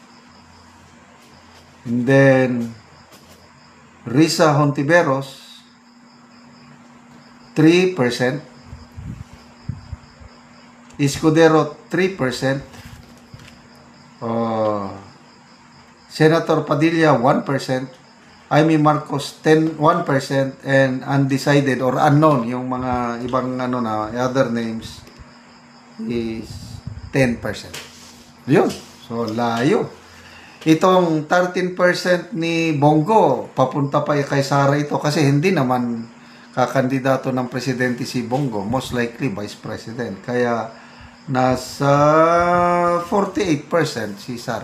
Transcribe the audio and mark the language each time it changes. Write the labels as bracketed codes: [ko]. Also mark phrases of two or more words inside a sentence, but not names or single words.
[en] And then, Risa Hontiveros, 3%. Escudero, 3%. Senator Padilla, 1%. Amy Marcos, 1%. And undecided or unknown, [tl] yung mga ibang [en] other names, is 10%. [tl] Yun. So, layo. Itong 13% ni Bongo, papunta pa kay Sara ito kasi hindi naman kakandidato ng presidente si Bongo, [en] most likely vice president. [tl] Kaya nasa 48% si Sara.